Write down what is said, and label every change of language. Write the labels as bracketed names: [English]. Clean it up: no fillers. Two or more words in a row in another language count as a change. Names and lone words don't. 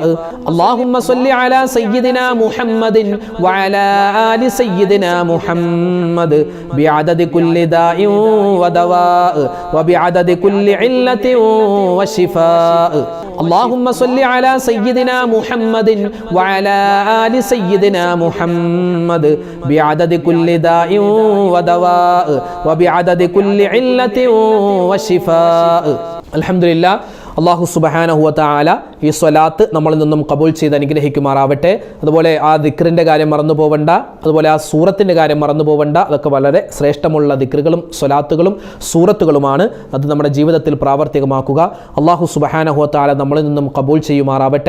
[Arabic] اللهم صل على سيدنا محمد وعلى آل سيدنا محمد بعدد كل داء ودواء وبعدد كل علة وشفاء. اللهم صل على سيدنا محمد وعلى آل سيدنا محمد بعدد كل داء ودواء وبعدد كل علة وشفاء. الحمد لله. [Malayalam] അള്ളാഹു [Arabic] سبحانه وتعالى [Malayalam] ഈ സ്വലാത്ത് നമ്മളിൽ നിന്നും കബൂൽ ചെയ്ത് അനുഗ്രഹിക്കുമാറാവട്ടെ. അതുപോലെ ആ ദിക്റിൻ്റെ കാര്യം മറന്നു പോവണ്ട, അതുപോലെ ആ സൂറത്തിൻ്റെ കാര്യം മറന്നു പോവണ്ട. അതൊക്കെ വളരെ ശ്രേഷ്ഠമുള്ള ദിക്റുകളും സ്വലാത്തുകളും സൂറത്തുകളുമാണ്. അത് നമ്മുടെ ജീവിതത്തിൽ പ്രാവർത്തികമാക്കുക. അള്ളാഹു [Arabic] سبحانه وتعالى [Malayalam] നമ്മളിൽ നിന്നും കബൂൽ ചെയ്യുമാറാവട്ടെ.